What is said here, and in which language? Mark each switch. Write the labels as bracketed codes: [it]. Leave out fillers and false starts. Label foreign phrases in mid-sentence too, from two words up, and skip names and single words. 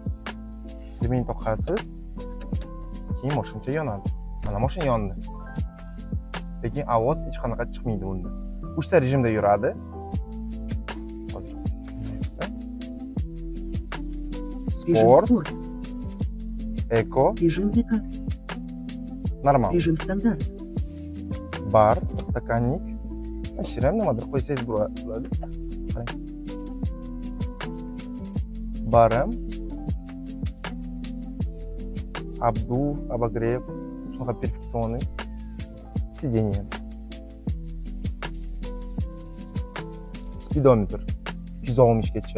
[uz] Remень toqasiz. Keyin mashina yonadi. Mana mashina yondi. Lekin ovoz hech qanaqa chiqmaydi bunda. 3 ta rejimda yuradi. Hozir. Sport. Eco. [ru] Режим ДК. [uz] Normal. [ru] Режим стандарт. [uz] Bar, stakannik. Shirin nimadir qo'ysangiz bo'ladi. Qarang. Baram. [ru] Обдув, обогрев, shunaqa perfeksionniy. [uz] Сиденье. Speedometer 260 gacha.